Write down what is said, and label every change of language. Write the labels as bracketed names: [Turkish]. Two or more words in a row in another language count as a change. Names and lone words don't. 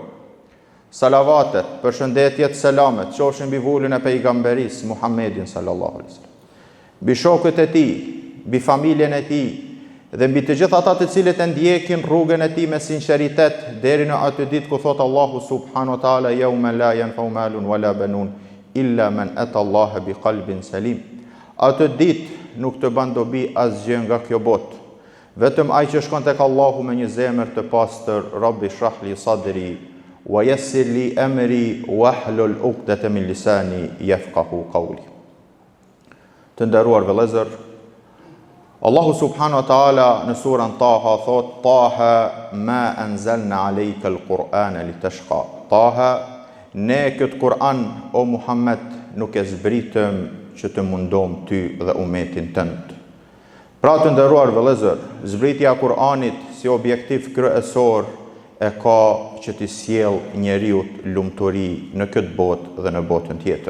[Albanian] Salavatet, përshëndetjet, selamet qofshin mbi vullin e pejgamberis Muhammedin [Arabic] صلى الله عليه وسلم, [Albanian] mbi shokët e tij, mbi familjen e tij dhe mbi të gjithë ata të cilët e ndjekin rrugën e tij me sinqeritet deri në atë ditë ku thot Allahu [Arabic] سبحانه وتعالى يوم لا ينفع مال ولا بنون إلا من أتى الله بقلب سليم. [Albanian] Atë ditë nuk të bën dobi asgjë nga kjo botë, vetëm ai që shkon tek Allahu me një zemër të pastër. [Arabic] رب اشرح لي صدري ويسر لي أمري واحلل عقدة من لساني يفقهوا قولي. [Albanian] Të nderuar vëllezër, Allahu [Arabic] سبحانه وتعالى [Albanian] në surën Taha thot: [Arabic] طه ما أنزلنا عليك القرآن لتشقى. [Albanian] Taha, ne këtë Kur'an o Muhammed nuk e zbritëm që të mundom ty dhe umetin tënd. Pra të nderuar vëllezër, zbritja e Kur'anit si objektiv kryesor e ka që t'i sjell njeriu lumturi në këtë botë dhe në botën tjetër.